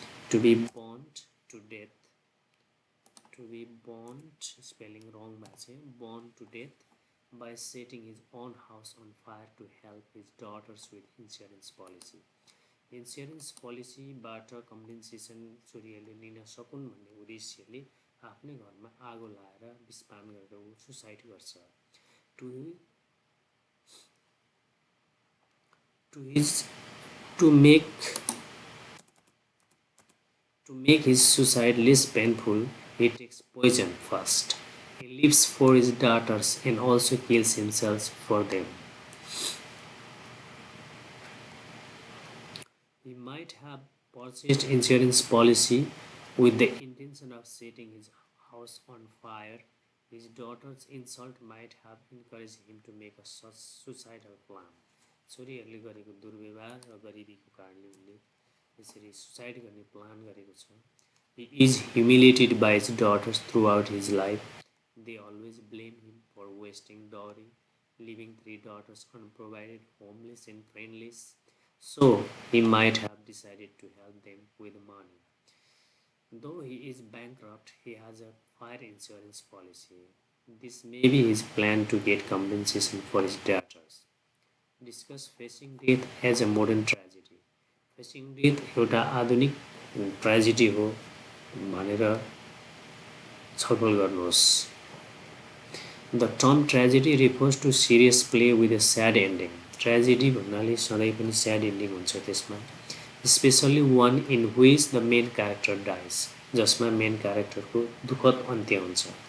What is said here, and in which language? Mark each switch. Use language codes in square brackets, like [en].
[en] to be burned to death, to be burned, spelling wrong bhache, burned to death by setting his own house on fire to help his daughters with insurance policy. [ne] Insurance पोलिसीबाट compensation छोरीहरूले लिन सकुन् भन्ने उद्देश्यले आफ्नै घरमा आगो लाएर विस्फान गरेर ऊ सुसाइड गर्छ. [en] To to his to make his suicide less painful, he takes poison first. He lives for his daughters and also kills himself for them. He might have purchased insurance policy with the intention of setting his house on fire. His daughter's insult might have encouraged him to make a suicidal plan. छोरीहरूले गरेको दुर्व्यवहार र गरिबीको कारणले उनले यसरी suicide गर्ने plan गरेको छ. He is humiliated by his daughters throughout his life. They always blame him for wasting dowry, leaving 3 daughters unprovided, homeless and friendless. So he might have decided to help them with money. Though he is bankrupt, he has a fire insurance policy. This may be his plan to get compensation for his daughters. Discuss facing death as a modern tragedy. [ne] Facing death एउटा आधुनिक tragedy हो भनेर छलफल गर्नुहोस्. [en] The term tragedy refers to serious play with a sad ending. Tragedy [ne] भन्नाले सधैँ पनि [en] sad ending [ne] हुन्छ त्यसमा, [en] especially one in which the main character dies, जसमा main characterको [ne] दुःखद अन्त्य हुन्छ.